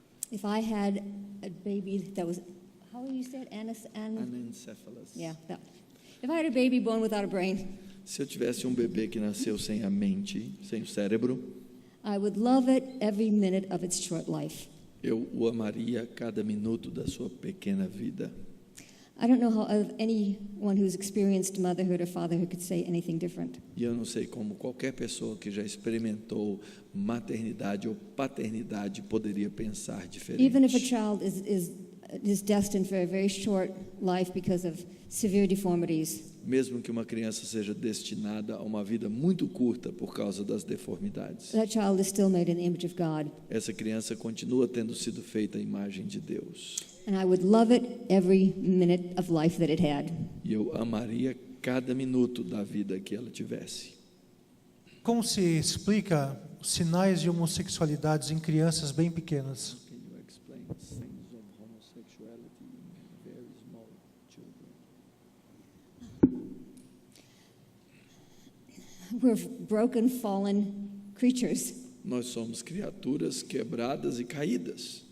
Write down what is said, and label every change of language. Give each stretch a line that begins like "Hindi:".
English: If I had a baby that was, how do you say it? Anencephalus. Yeah, that. If I had a baby born without a brain,
Portuguese: Se eu tivesse um bebê que nasceu sem a mente, sem o cérebro,
English: I would love it every minute of its short life.
Portuguese: eu o amaria cada minuto da sua pequena vida.
English: I don't know how anyone who's experienced motherhood or fatherhood could say anything different.
Portuguese: E eu não sei como qualquer pessoa que já experimentou maternidade ou paternidade poderia pensar diferente.
English: Even if a child is destined for a very short life because of severe deformities,
Portuguese: Mesmo que uma criança seja destinada a uma vida muito curta por causa das deformidades,
English: that child is still made in the image of God.
Portuguese: essa criança continua tendo sido feita à imagem de Deus.
English: And I would love it every minute of life that it had.
Portuguese: E eu amaria cada minuto da vida que ela tivesse. Como se explica os sinais de homossexualidades em crianças bem pequenas?
English: Can you explain signs of homosexuality in very small children? We're broken, fallen creatures.
Portuguese: Nós somos criaturas quebradas e caídas.